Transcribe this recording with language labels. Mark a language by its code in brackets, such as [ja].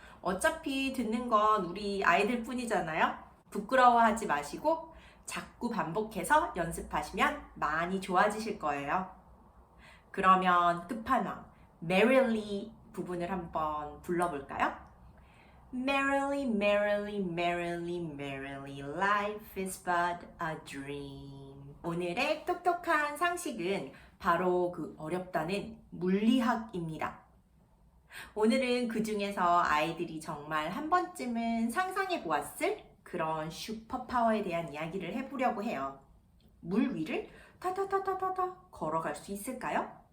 [ko] 어차피 듣는 건 우리 아이들 뿐이잖아요. 부끄러워하지 마시고 자꾸 반복해서 연습하시면 많이 좋아지실 거예요. 그러면 끝판왕 merrily 부분을 한번 불러볼까요? [en] Merrily, merrily, merrily, merrily, life is but a dream. [ko] 오늘의 똑똑한 상식은 바로 그 어렵다는 물리학입니다. 오늘은 그 중에서 아이들이 정말 한 번쯤은 상상해 보았을 그런 슈퍼파워에 대한 이야기를 해보려고 해요. 물 위를 타타타타타타 걸어갈 수 있을까요?